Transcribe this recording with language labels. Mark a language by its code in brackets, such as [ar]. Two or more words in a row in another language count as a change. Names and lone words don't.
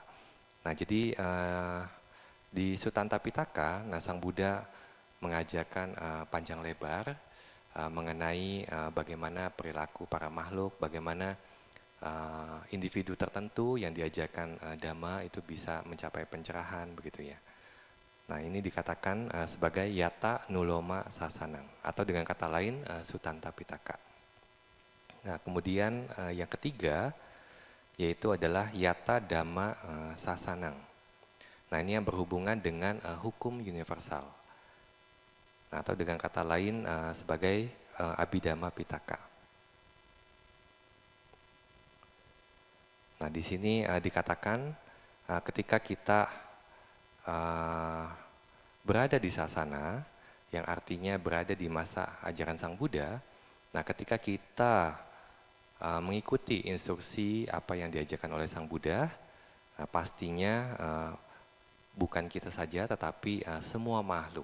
[id] Nah jadi di Sutanta Pitaka, nah Sang Buddha mengajarkan panjang lebar mengenai bagaimana perilaku para makhluk, bagaimana individu tertentu yang diajarkan Dhamma itu bisa mencapai pencerahan, begitu ya. Nah ini dikatakan sebagai [pi] yata nuloma sasanang, [id] atau dengan kata lain Sutanta Pitaka. Nah kemudian yang ketiga yaitu adalah [pi] yata dhamma sasanang. [id] Nah ini yang berhubungan dengan hukum universal. Nah, atau dengan kata lain sebagai Abhidhamma Pitaka. Nah di sini dikatakan ketika kita berada di sasana, yang artinya berada di masa ajaran Sang Buddha, nah ketika kita mengikuti instruksi apa yang diajarkan oleh Sang Buddha, pastinya bukan kita saja tetapi semua makhluk.